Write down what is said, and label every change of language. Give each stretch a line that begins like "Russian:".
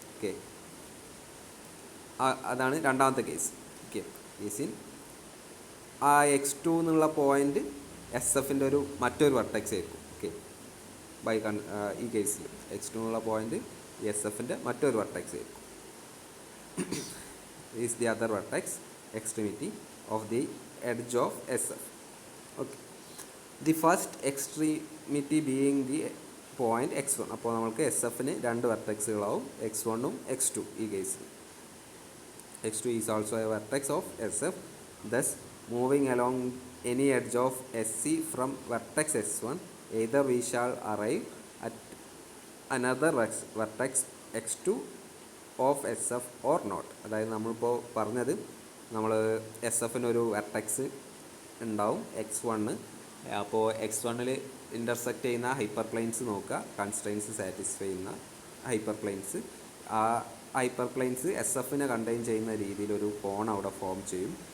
Malayalam: Okay, അതാണ് രണ്ടാമത്തെ case. Okay, casein ആ x2 എന്നുള്ള പോയിൻ്റ് എസ് എഫിൻ്റെ മറ്റൊരു വെർട്ടെക്സ് ആയിരിക്കും. ഓക്കെ, ഈ കേസിൽ x2 എന്നുള്ള പോയിൻ്റ് എസ് എഫിൻ്റെ മറ്റൊരു വെർട്ടെക്സ് ആയിരിക്കും.
English: is the other vertex extremity of the edge of SF. Okay, the first extremity being the point x1.
Malayalam: അപ്പോൾ നമുക്ക് എസ് എഫിന് രണ്ട് വെർട്ടെക്സുകളാവും, x1 ഉം x2. ഈ കേസിൽ
English: x2 is also a vertex of SF. Thus moving along any edge of SC from vertex S1, either we shall arrive at another vertex x2 of S F or not.
Malayalam: അതായത് നമ്മളിപ്പോൾ പറഞ്ഞത്, നമ്മൾ S എഫിനൊരു vertex ഉണ്ടാവും x1. അപ്പോൾ x1 intersect ചെയ്യുന്ന hyper planes നോക്കുക, constraints satisfy ചെയ്യുന്ന hyper planes. ആ ഹൈപ്പർ പ്ലെയിൻസ് എസ് എഫിനെ കണ്ടെയ്ൻ ചെയ്യുന്ന രീതിയിലൊരു കോൺ അവിടെ ഫോം ചെയ്യും.